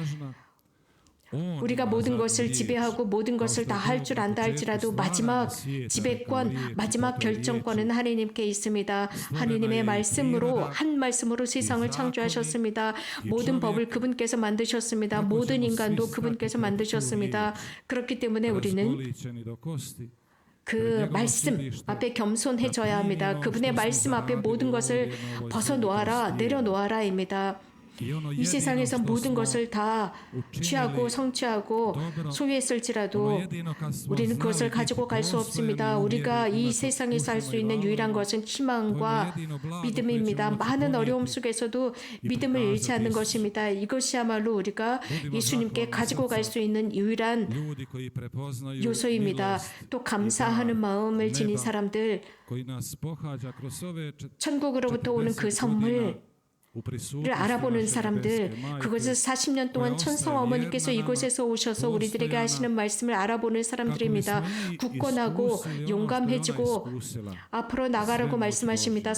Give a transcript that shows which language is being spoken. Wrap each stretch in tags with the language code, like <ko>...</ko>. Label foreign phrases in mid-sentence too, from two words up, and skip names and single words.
<ko>우리가 모든 것을 지배하고 모든 것을 다 할 줄 안다 할지라도 마지막 지배권, 마지막 결정권은 하느님께 있습니다. 하느님의 말씀으로 한 말씀으로 세상을 창조하셨습니다. 모든 법을 그분께서 만드셨습니다. 모든 인간도 그분께서 만드셨습니다. 그렇기 때문에 우리는</ko> <hr>Razgoličeni do kosti,</hr> <ko>그 말씀 앞에 겸손해져야 합니다. 그분의 말씀 앞에 모든 것을 벗어놓아라, 내려놓아라입니다. 이 세상에서 모든 것을 다 취하고 성취하고 소유했을지라도 우리는 그것을 가지고 갈 수 없습니다. 우리가 이 세상에서 할 수 있는 유일한 것은 희망과 믿음입니다. 많은 어려움 속에서도 믿음을 잃지 않는 것입니다. 이것이야말로 우리가 예수님께 가지고 갈 수 있는 유일한</ko> <hr>ljudi koji prepoznaju</hr> <ko>요소입니다.</ko> <hr>milost</hr> <ko>또 감사하는 마음을 지닌 사람들,</ko> <hr>koji nas pohađa kroz ove</hr> <ko>천국으로부터 오는 그 선물 를 알아보는 사람들, 그것을 40년 동안 천성 어머니께서 이곳에서 오셔서 우리들에게 하시는 말씀을 알아보는 사람들입니다. 굳건하고 용감해지고 앞으로 나가라고 말씀하십니다.</ko>